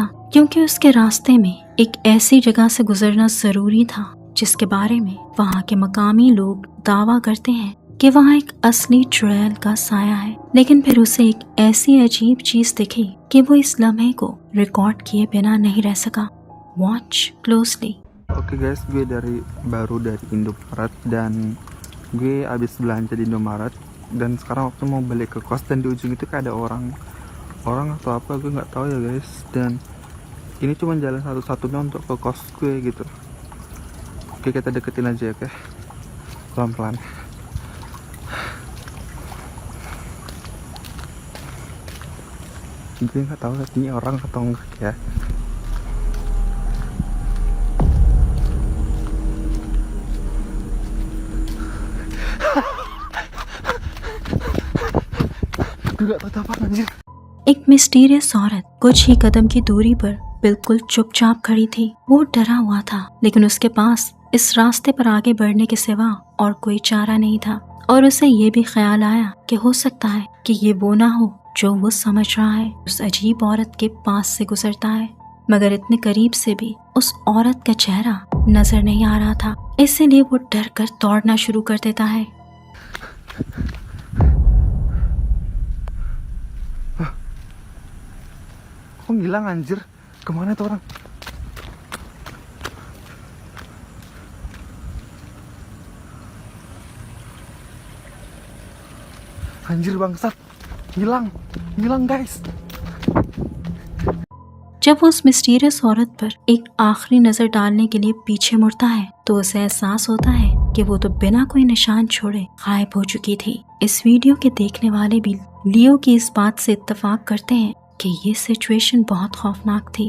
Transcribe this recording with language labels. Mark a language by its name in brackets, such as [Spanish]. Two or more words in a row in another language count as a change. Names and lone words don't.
[Hindi] क्योंकि उसके रास्ते में एक ऐसी जगह से गुजरना जरूरी था जिसके बारे में वहाँ के मकामी लोग दावा करते हैं कि वहाँ एक असली चुड़ैल का साया है। लेकिन फिर उसे एक ऐसी अजीब चीज दिखी कि वो इस लम्हे को रिकॉर्ड किए बिना नहीं रह सका। [English] Watch closely. [Indonesian] Oke guys, gue baru dari Indomaret dan gue abis belanja di Indomaret dan sekarang waktu mau balik ke kos dan di ujung itu kayak ada orang atau apa gue nggak tahu ya guys. Dan ini cuma jalan satu-satunya untuk ke kos gue gitu. Oke kita deketin aja ya, oke pelan-pelan. Gue nggak tahu ini orang atau enggak ya. [Hindi] एक मिस्टीरियस औरत कुछ ही कदम की दूरी पर बिल्कुल चुपचाप खड़ी थी। वो डरा हुआ था लेकिन उसके पास इस रास्ते पर आगे बढ़ने के सिवा और कोई चारा नहीं था। और उसे ये भी ख्याल आया कि हो सकता है कि ये वो ना हो जो वो समझ रहा है। उस अजीब औरत के पास से गुजरता है मगर इतने करीब से भी उस औरत का चेहरा नजर नहीं आ रहा था। इसीलिए वो डर कर दौड़ना शुरू कर देता है। [Indonesian] Kok ngilang anjir? Kemana tuh orang? Anjir bangsat. Ngilang guys. [Hindi] जब वो उस मिस्टीरियस औरत पर एक आखिरी नजर डालने के लिए पीछे मुड़ता है तो उसे एहसास होता है कि वो तो बिना कोई निशान छोड़े गायब हो चुकी थी। इस वीडियो के देखने वाले भी लियो की इस बात से इत्तेफाक करते हैं कि ये सिचुएशन बहुत खौफनाक थी।